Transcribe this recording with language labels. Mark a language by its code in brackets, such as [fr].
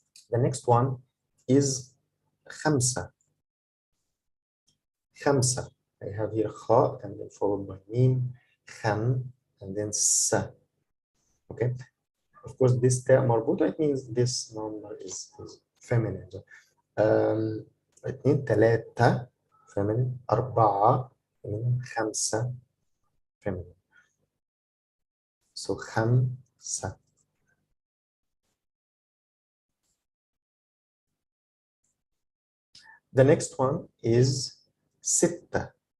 [en] The next one is خمسة. [ar] خمسة. [en] I have here خاء and then followed by ميم. خم and then س. Okay. Of course, this ta مربوطة, it means this number is feminine. [ar] اتنين تلاتة feminine. أربعة feminine. خمسة feminine. So خمسة. [en] The next one is ستة.